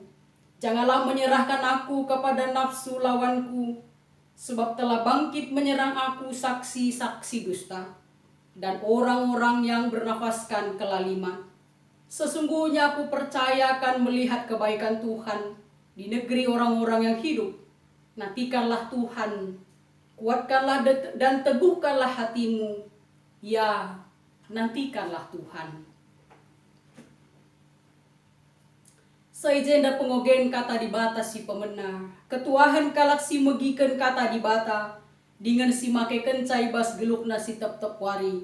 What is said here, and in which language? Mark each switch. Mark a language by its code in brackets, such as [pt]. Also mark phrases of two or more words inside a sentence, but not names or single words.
[id] Janganlah menyerahkan aku kepada nafsu lawanku, sebab telah bangkit menyerang aku saksi-saksi dusta dan orang-orang yang bernafaskan kelaliman. Sesungguhnya aku percaya akan melihat kebaikan Tuhan di negeri orang-orang yang hidup. Nantikanlah Tuhan, kuatkanlah dan teguhkanlah hatimu. Ya, nantikanlah Tuhan. [btx] Saijenda pengogen kata di bata si pemena, ketuahan kalak si megiken kata di bata, dengan si make kencai bas gelukna si tep-tep wari.